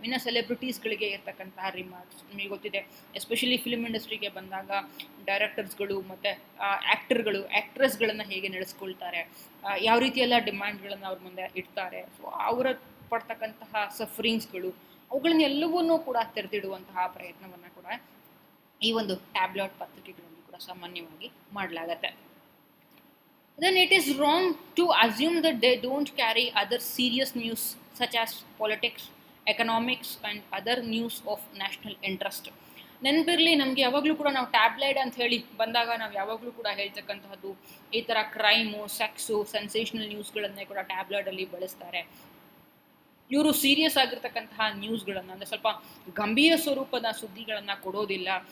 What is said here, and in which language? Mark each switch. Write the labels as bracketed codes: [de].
[kn] ಇನ್ನು ಸೆಲೆಬ್ರಿಟೀಸ್ಗಳಿಗೆ ಇರ್ತಕ್ಕಂತಹ ರಿಮಾರ್ಕ್ಸ್ ನಿಮಗೆ ಗೊತ್ತಿದೆ. ಎಸ್ಪೆಷಲಿ ಫಿಲ್ಮ್ ಇಂಡಸ್ಟ್ರಿಗೆ ಬಂದಾಗ ಡೈರೆಕ್ಟರ್ಸ್ಗಳು ಮತ್ತು ಆ್ಯಕ್ಟ್ರೆಸ್ಗಳನ್ನು ಹೇಗೆ ನಡೆಸ್ಕೊಳ್ತಾರೆ, ಯಾವ ರೀತಿಯೆಲ್ಲ ಡಿಮ್ಯಾಂಡ್ಗಳನ್ನು ಅವ್ರ ಮುಂದೆ ಇಡ್ತಾರೆ, ಸೊ ಅವರ ಪಡ್ತಕ್ಕಂತಹ ಸಫರಿಂಗ್ಸ್ಗಳು ಅವುಗಳನ್ನೆಲ್ಲವನ್ನೂ ಕೂಡ ತೆರೆದಿಡುವಂತಹ ಪ್ರಯತ್ನವನ್ನು ಕೂಡ ಈ ಒಂದು ಟ್ಯಾಬ್ಲಾಯ್ಡ್ ಪತ್ರಿಕೆಗಳಲ್ಲಿ ಕೂಡ ಸಾಮಾನ್ಯವಾಗಿ ಮಾಡಲಾಗತ್ತೆ. [en] Then it is wrong to assume that they don't carry other serious news such as politics, economics and other news of national interest. [kn] ನೆನಪಿರಲಿ, ನಮಗೆ ಯಾವಾಗಲೂ ಕೂಡ ನಾವು ಟ್ಯಾಬ್ಲಾಯ್ಡ್ ಅಂತ ಹೇಳಿ ಬಂದಾಗ ನಾವು ಯಾವಾಗಲೂ ಕೂಡ ಹೇಳ್ತಕ್ಕಂತಹದ್ದು ಈ ಥರ ಕ್ರೈಮು, ಸೆಕ್ಸು, ಸೆನ್ಸೇಷನಲ್ ನ್ಯೂಸ್ಗಳನ್ನೇ ಕೂಡ ಟ್ಯಾಬ್ಲಾಯ್ಡಲ್ಲಿ ಬಳಸ್ತಾರೆ. ಇವರು ಸೀರಿಯಸ್ ಆಗಿರ್ತಕ್ಕಂತಹ ನ್ಯೂಸ್ಗಳನ್ನು ಅಂದರೆ ಸ್ವಲ್ಪ ಗಂಭೀರ ಸ್ವರೂಪದ ಸುದ್ದಿಗಳನ್ನು ಕೊಡೋದಿಲ್ಲ.